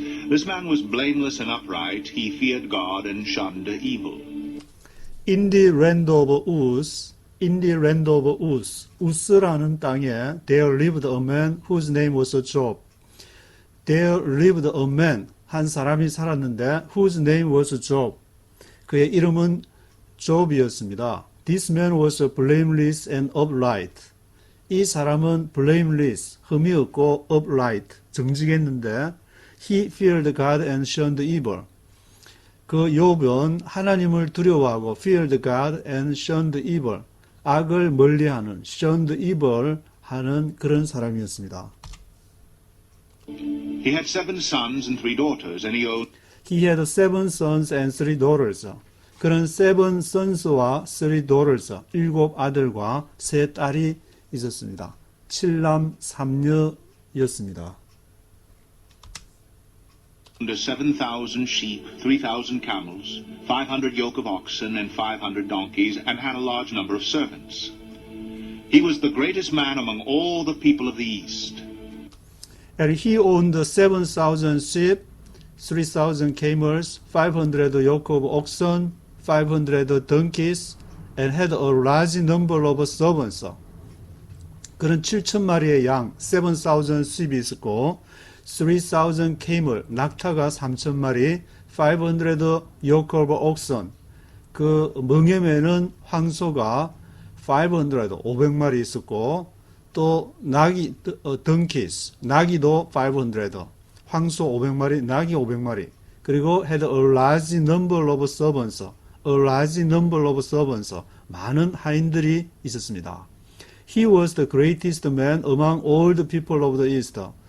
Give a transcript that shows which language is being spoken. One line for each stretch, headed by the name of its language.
English: This man was blameless and upright. He feared God and shunned evil. In the land of Uz,
Korean: 우스라는 땅에
English: there lived a man whose name was Job. There lived a man,
Korean: 한 사람이 살았는데
English: whose name was Job.
Korean: 그의 이름은 욥이었습니다.
English: This man was blameless and upright.
Korean: 이 사람은
English: blameless,
Korean: 흠이 없고
English: upright,
Korean: 정직했는데
English: he feared God and shunned evil.
Korean: 그 욥은 하나님을 두려워하고
English: feared God and shunned evil,
Korean: 악을 멀리하는
English: shunned evil
Korean: 하는 그런 사람이었습니다.
English: He had 7 sons and 3 daughters, and he owned He had 7 sons and 3 daughters.
Korean: 그는
English: 7 sons
Korean: 와
English: 3 daughters,
Korean: 7 아들과 3 딸이 있었습니다. 7남 3녀였습니다.
English: 7,000 sheep, 3,000 camels, 500 yoke of oxen, and 500 donkeys, and had a large number of servants. He was the greatest man among all the people of the East. And he owned 7,000 sheep, 3,000 camels, 500 yoke of oxen, 500 donkeys, and had a large number of servants.
Korean: 그는 7,000마리의 양,
English: 7,000 sheep
Korean: 이 있었고,
English: 3,000 camel,
Korean: 낙타가 3,000마리,
English: 500 yoke of oxen,
Korean: 그 멍에매는 황소가 500마리 있었고, 또 나귀,
English: donkeys,
Korean: 나귀도 500, 황소 500마리, 나귀 500마리, 그리고
English: had a large number of servants, a large number of servants,
Korean: 많은 하인들이 있었습니다.
English: He was the greatest man among all the people of the East.